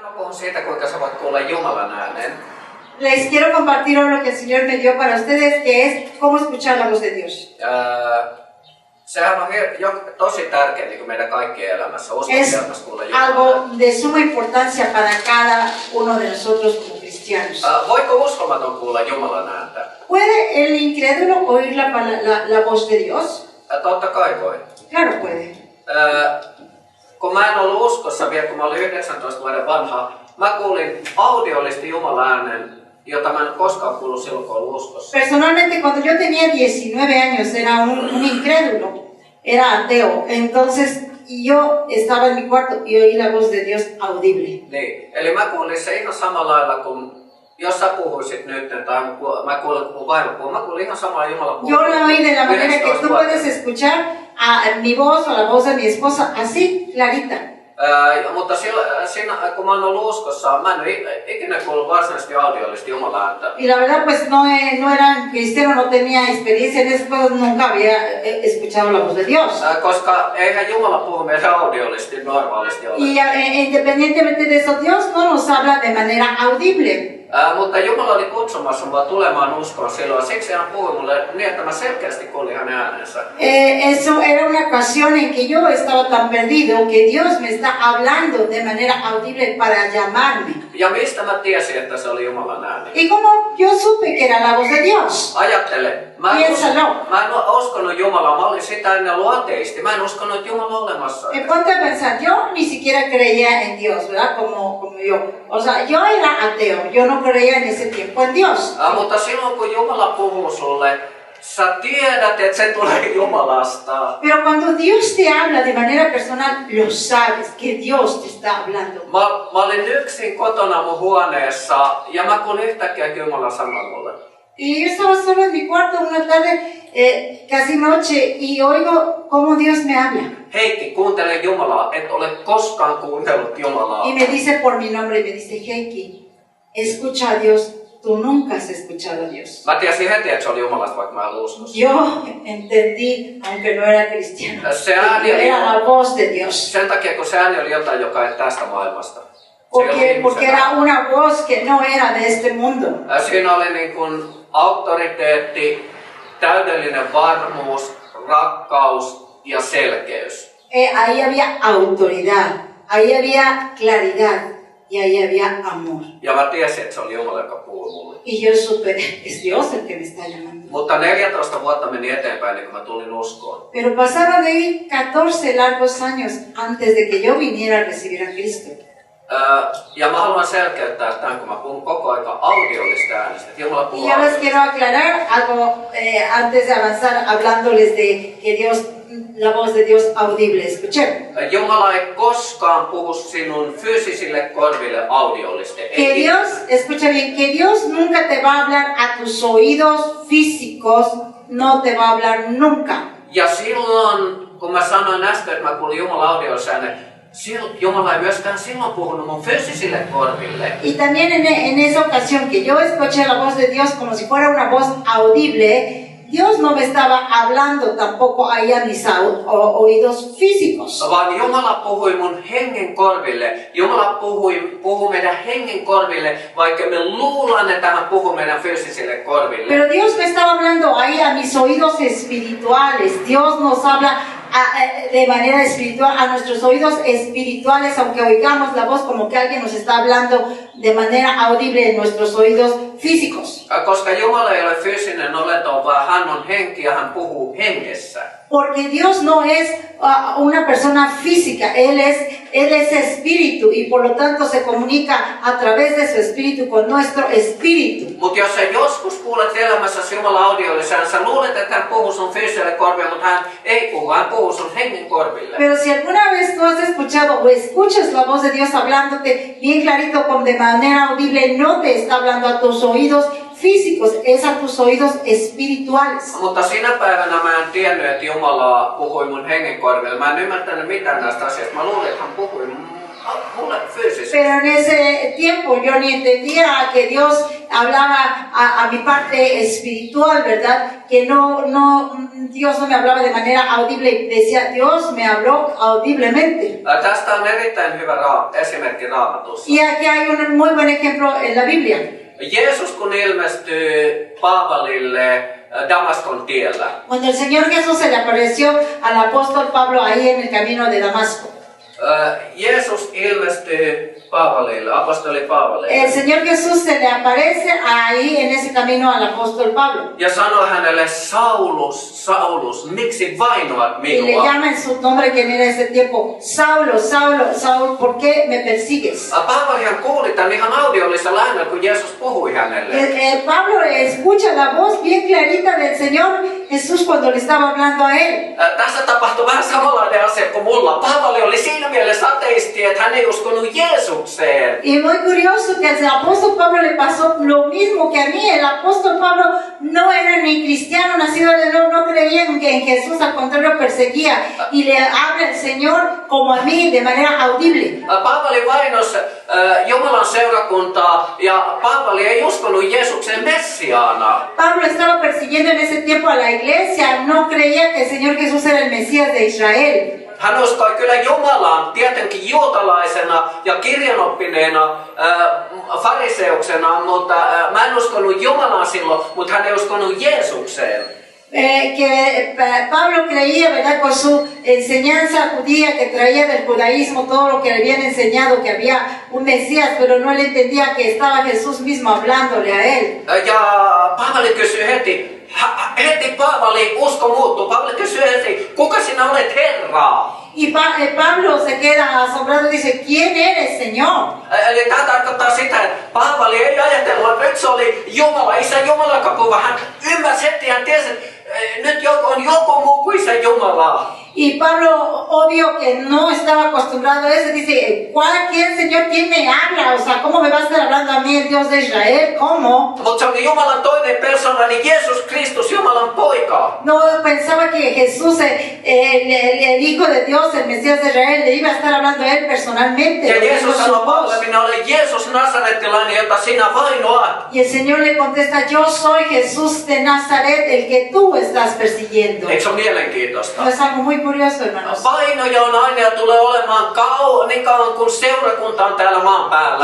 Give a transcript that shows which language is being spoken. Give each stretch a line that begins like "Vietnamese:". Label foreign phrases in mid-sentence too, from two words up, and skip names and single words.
Finnish: puhun siitä, kuinka sä voit kuulla Jumalan äänen.
Spanish: Les quiero compartir hoy lo que el Señor me dio para ustedes, que es cómo escuchar la voz de Dios.
Finnish: Sehän on tosi tärkeä niin kuin meidän kaikkien elämässä.
Spanish: Es algo de suma importancia para cada uno de nosotros como cristianos.
Finnish: Voiko uskomaton kuulla Jumalan ääntä?
Spanish: ¿Puede el incrédulo oír la voz de Dios?
Finnish: Totta kai voi.
Spanish: Claro puede.
Finnish: Kun mä en ollut uskossa vielä, kun mä olin 19 vuoden vanha, mä kuulin audiollisesti Jumalan äänen, jota mä en koskaan kuullut silloin, kun olin uskossa.
Spanish: Personalmente, cuando yo tenía 19 años, era un incrédulo, era ateo. Entonces, yo estaba en mi cuarto y oí la voz de Dios audible.
Finnish: Niin, eli mä kuulin se ihan samalla lailla kuin jos sä puhuisit nyt, tai mä kuulin, kun vaimo puhuu, mä kuulin ihan samalla Jumala puhuu.
Spanish: Yo la oí de la manera que tú puedes escuchar a mi voz o la voz de mi esposa, así, clarita.
Finnish: Mutta siinä, kun mä oon ollut uskossa, mä en ole ikinä kuullut varsinaisesti audiollisesti Jumalan ääntä.
Spanish: Y la verdad, pues no era cristiano, no tenía experiencia en eso, pues nunca había escuchado la voz de Dios.
Finnish: Koska eihän Jumala puhu meidän audiollisesti normaalisti ole.
Spanish: Y independientemente de eso, Dios no nos habla de manera audible.
Finnish: Mutta Jumala oli kutsumassa mua tulemaan uskoon silloin, siksi hän puhui mulle niin, että mä selkeästi kuulin hänen äänensä.
Spanish: Eso era una ocasión en que yo estaba tan perdido que Dios me está hablando de manera audible para llamarme.
Finnish: Ja mistä mä tiesin, että se oli Jumalan ääni?
Spanish: Y como yo supe que era la voz de Dios.
Finnish: Ajattele, mä en uskonut Jumalaa, mä olin sitä ennen ollut ateisti, mä en uskonut, että Jumala on olemassa.
Spanish: Ponte a pensar, yo ni siquiera creía en Dios, ¿verdad? Como yo. O sea, yo era ateo, yo no creía en ese tiempo en Dios.
Finnish: Mutta silloin kun Jumala puhuu sulle, sä tiedät, että se tulee Jumalasta.
Spanish: Pero cuando Dios te habla de manera personal, lo sabes que Dios te está hablando.
Finnish: Mä olin yksin kotona mun huoneessa ja mä kuulin yhtäkkiä Jumala sanoa mulle.
Spanish: Y yo estaba solo en mi cuarto una tarde, casi noche, y oigo cómo Dios me habla.
Finnish: Heikki, kuuntele Jumalaa, et ole koskaan kuunnellut Jumalaa.
Spanish: Y me dice por mi nombre, y me dice, Heikki, escucha a Dios, tú nunca has escuchado a Dios.
Finnish: Mä tiesin heti, että se oli Jumalasta, vaikka mä en uskossa.
Spanish: Yo entendí, aunque no era cristiano,
Finnish: Se ääni oli,
Spanish: era la voz de Dios.
Finnish: sen takia, kun se ääni oli jotain, joka ei tästä maailmasta.
Spanish: Porque era una voz que no era de este mundo.
Finnish: Siinä oli niin kuin auktoriteetti, täydellinen varmuus, rakkaus ja selkeys.
Spanish: Ahí había autoridad, ahí había claridad y ahí había amor.
Finnish: Ja mä tiesin, että se oli Jumala, joka puhui mulle.
Spanish: Y yo supe, es Dios el que me está llamando.
Finnish: Mutta 14 vuotta meni eteenpäin, niin kun mä tulin uskoon.
Spanish: Pero pasaron de ahí 14 largos años antes de que yo viniera a recibir a Cristo.
Finnish: Ja mä haluan selkeyttää tämän, kun mä puhun koko aika audiollista äänestä. Jumala puhuu.
Spanish: Y yo les quiero aclarar algo antes de avanzar, hablándoles de que Dios, la voz de Dios audible. Escuchen.
Finnish: Jumala ei koskaan puhu sinun fyysisille korville audiollisesti.
Spanish: Que Dios, escucha bien, que Dios nunca te va a hablar a tus oídos físicos, no te va a hablar nunca.
Finnish: Ja silloin, kun mä sanoin äsken, että mä kuulin Jumala audiollista äänen, Jumala ei myöskään silloin puhunut mun fyysisille korville.
Spanish: Y también en esa ocasión que yo escuché la voz de Dios como si fuera una voz audible, Dios no me estaba hablando tampoco ahí a mis oídos físicos.
Finnish: Vaan Jumala puhui mun hengen korville. Jumala puhui meidän hengen korville, vaikka me luulan, että hän puhuu meidän fyysisille korville.
Spanish: Pero Dios me estaba hablando ahí a mis oídos espirituales. Dios nos habla de manera espiritual a nuestros oídos espirituales, aunque oigamos la voz como que alguien nos está hablando de manera audible en nuestros oídos físicos.
Finnish: Koska Jumala ei ole fyysinen olento, vaan hän on henki ja hän puhuu hengessä.
Spanish: Porque Dios no es una persona física, Él es espíritu y por lo tanto se comunica a través de su espíritu con nuestro espíritu.
Finnish: Mutta jos sä joskus kuulet elämässäsi Jumalan audiolliseen, sä luulet, että hän puhuu sun fyysiselle korville, mutta hän ei puhu, hän puhuu sun hengen korville.
Spanish: Pero si alguna vez tú has escuchado o escuchas la voz de Dios hablándote bien clarito, con de manera audible, no te está hablando a tus oídos físicos, es a tus oídos espirituales.
Finnish: Mutta sinä päivänä mä en tiennyt, että Jumala puhui mun hengen korville. Mä en ymmärtänyt mitään näistä asioista. Mä luulin, että hän puhui mulle fyysisesti.
Spanish: Pero en ese tiempo yo ni entendía que Dios hablaba a mi parte espiritual, ¿verdad? Que Dios no me hablaba de manera audible y decía, Dios me habló audiblemente.
Finnish: Tästä on erittäin hyvä esimerkki Raamatussa.
Spanish: Y aquí hay un muy buen ejemplo en la Biblia.
Finnish: Jeesus kun ilmestyy Paavalille Damaskon tiellä,
Spanish: Cuando el Señor Jesús se le apareció al apóstol Pablo ahí en el camino de Damasco.
Finnish: Jeesus ilmestyy Paavalille, apostoli Paavalille.
Spanish: El Señor Jesús se le aparece ahí en ese camino al apóstol Pablo.
Finnish: Ja sanoi hänelle, Saulus, Saulus, miksi vainoat
Spanish: Y le
Finnish: minua?
Spanish: llama en su nombre que en ese tiempo, Saulo, Saulo, Saul, ¿por qué me persigues?
Finnish: Paavalihan kuuli tämän ihan audiollisella äänellä, kun Jeesus puhui hänelle.
Spanish: Pablo escucha la voz bien clarita del Señor Jesús cuando le estaba hablando a él.
Finnish: Tässä tapahtui vähän samanlainen asia kuin mulla. Paavali oli siinä mielessä ateisti, että hän ei uskonut Jeesukseen.
Spanish: Y muy curioso que al apóstol Pablo le pasó lo mismo que a mí. El apóstol Pablo no era ni cristiano, nacido de nuevo, no creía en Jesús, al contrario perseguía. Y le habla el Señor como a mí de manera audible.
Finnish: Paavali vainos Jumalan seurakuntaa ja Paavali ei uskonut Jeesukseen Messiaana.
Spanish: Pablo estaba persiguiendo en ese tiempo a la iglesia, no creía que el Señor Jesús era el Mesías de Israel.
Finnish: Hän uskoi kyllä Jumalaan tietenkin juutalaisena ja kirjanoppineena fariseuksena, mutta mä en uskonut Jumalaan silloin, mutta hän ei uskonut Jeesukseen.
Spanish: Que Pablo creía, ¿verdad?, con su enseñanza judía que traía del judaísmo, todo lo que le habían enseñado, que había un Mesías, pero no le entendía que estaba Jesús mismo hablándole a él.
Finnish: Ja Paavali kysyi heti Paavali usko muuttui. Paavali kysyi heti, kuka sinä olet Herra?
Spanish: Y Pablo se queda asombrado y dice, ¿quién eres, Señor?
Finnish: Eli tämä tarkoittaa sitä, että Paavali ei ajatellut, että nyt se oli Jumala, Isä Jumala, joka puhui. Hän ymmärsi heti, hän tiesi, että nyt on joku muu kuin Isä Jumala.
Spanish: Y Pablo, obvio que no estaba acostumbrado a eso, dice, ¿quién, Señor, quién me habla? O sea, ¿cómo me va a estar hablando a mí el Dios de Israel? ¿Cómo?
Finnish: Mutta se oli Jumalan toinen persona, niin Jeesus Kristus, Jumalan poika.
Spanish: No pensaba que Jesús, el Hijo de Dios, el Mesías de Israel, le iba a estar hablando a él personalmente.
Finnish: Ja Jeesus sanoi Paavalle, minä olen Jeesus Nasarettilainen, jota sinä vainoat.
Spanish: Y el Señor le contesta, yo soy Jesús de Nazaret, el que tú estás persiguiendo.
Finnish: Eikö se ole mielenkiintoista?
Spanish: No es algo muy curioso, hermanos.
Finnish: Vainoja on aina ja tulee olemaan niin kauan kuin seurakunta on täällä maan päällä.